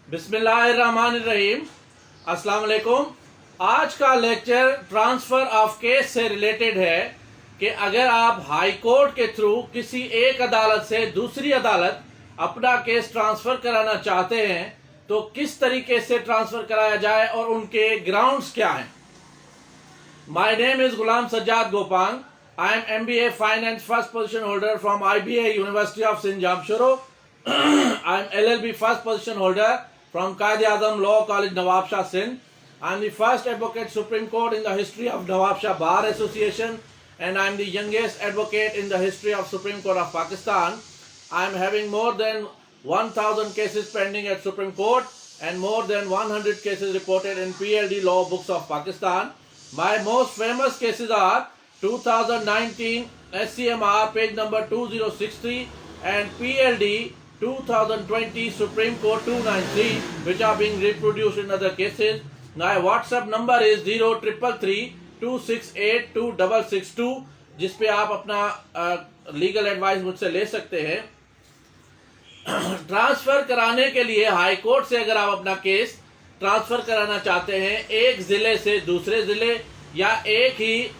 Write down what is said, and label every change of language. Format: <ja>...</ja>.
<ur>بسم اللہ الرحمن الرحیم۔ السلام علیکم۔ آج کا لیکچر ٹرانسفر آف کیس سے ریلیٹڈ ہے کہ اگر آپ ہائی کورٹ کے تھرو کسی ایک عدالت سے دوسری عدالت اپنا کیس ٹرانسفر کرانا چاہتے ہیں تو کس طریقے سے ٹرانسفر کرایا جائے اور ان کے گراؤنڈز کیا ہیں۔</ur> <en>My name is Ghulam Sajjad Gopang. I am MBA Finance first position holder from IBA University of Sindh Jamshoro. I am LLB first position holder from Quaid-e-Azam Law College Nawab Shah Sindh. I am the first advocate Supreme Court in the history of Nawab Shah Bar Association, and I am the youngest advocate in the history of Supreme Court of Pakistan. I am having more than 1000 cases pending at Supreme Court and more than 100 cases reported in PLD law books of Pakistan. My most famous cases are 2019 SCMR page number 2063 and PLD 2020 Supreme Court 293, which are being reproduced in other cases. My WhatsApp number is 0333 268 2662,</en> <ur>جس پہ آپ اپنا legal advise مجھ سے لے سکتے ہیں۔ Transfer کرانے کے لیے ہائی کورٹ سے اگر آپ اپنا کیس ٹرانسفر کرانا چاہتے ہیں ایک ضلع سے دوسرے ضلع یا ایک ہی</ur>